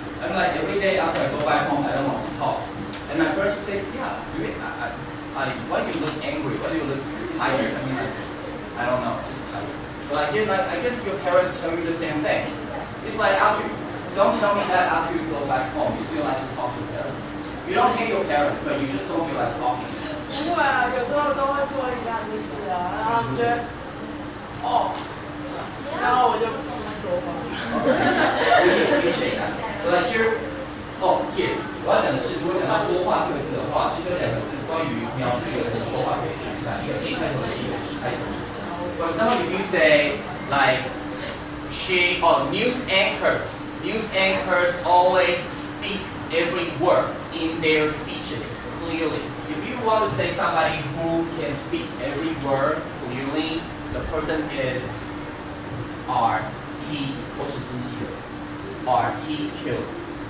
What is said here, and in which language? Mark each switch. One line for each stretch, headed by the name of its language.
English: I'm like every day after I go back home, I don't want to talk. And my parents would say, yeah, why do you look angry? Why do you look tired? I mean, I don't know, just tired. But I guess your parents tell you the same thing. It's like don't tell me that after you go back home, you still like to talk to your parents. You don't hate your parents, but you just don't feel like talking.
Chinese: 不会啊，有时候都会说一样的事啊，然后觉得，然后我就不说话。
English: So like here, here，
Chinese: 我要讲的是，如果讲到多话这个字的话，其实有两个字关于描述一个人的说话可以学一下，一个 A 开头的，一个 E 开头的。
English: For example, if you say like news anchors always speak every word in their speeches clearly. If you want to say somebody who can speak every word clearly, the person is RT
Chinese: 或是精细的
English: articulate.